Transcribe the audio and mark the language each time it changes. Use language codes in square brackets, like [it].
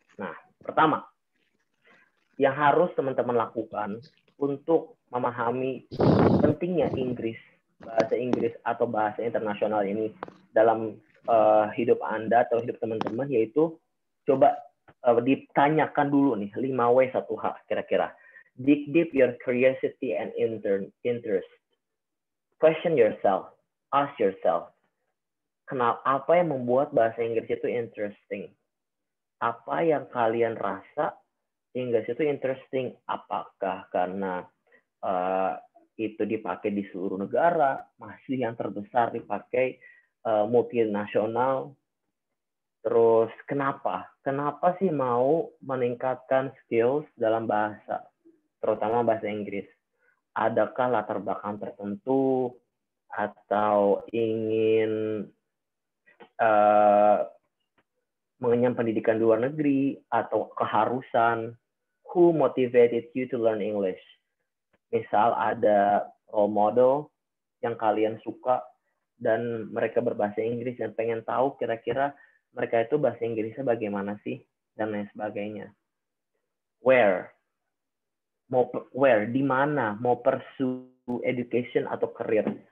[id] Nah, pertama, yang harus teman-teman lakukan untuk memahami pentingnya Inggris, bahasa Inggris atau bahasa internasional ini dalam hidup Anda atau hidup teman-teman, yaitu coba ditanyakan dulu nih 5W 1H kira-kira. [en] Dig deep your curiosity and interest. Question yourself. Ask yourself. [id] Apa yang membuat bahasa Inggris itu interesting? Apa yang kalian rasa Inggris itu interesting? Apakah karena itu dipakai di seluruh negara, masih yang terbesar dipakai multinasional? Terus kenapa? Kenapa sih mau meningkatkan skills dalam bahasa, terutama bahasa Inggris? Adakah latar belakang tertentu atau ingin mengenyam pendidikan di luar negeri atau keharusan? [en] Who motivated you to learn English? [id] Misal ada role model yang kalian suka dan mereka berbahasa Inggris dan pengen tahu kira-kira mereka itu bahasa Inggrisnya bagaimana sih, dan lain sebagainya. Where, di mana mau pursue education atau career.